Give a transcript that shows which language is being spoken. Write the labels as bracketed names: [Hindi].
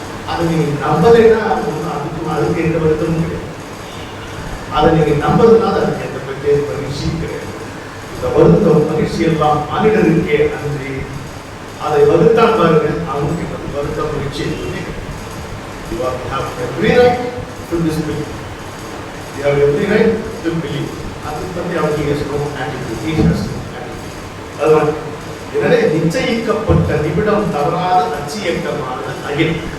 [Tamil] அதை நீங்க நம்பலைன்னா அதுக்கு எந்த வருத்தமும் கிடையாது. அதை நீங்க நம்பதுனால அதுக்கு எந்த பிரத்யேக மகிழ்ச்சியும் கிடையாது. இந்த வருத்தம் மகிழ்ச்சி எல்லாம் மாநிலருக்கே அன்றி அதை வகுத்தான் பாருங்க, அவங்களுக்கு வருத்தம் மகிழ்ச்சி எதுவுமே கிடையாது. [English] You have every right to disbelieve. You have every right to believe. [Tamil] அது பற்றி அவருக்கு [English] has no attitude. He has no attitude. [Tamil] அதுதான் எனவே நிச்சயிக்கப்பட்ட நிமிடம் தவறாத அச்சியக்கமான அகில்.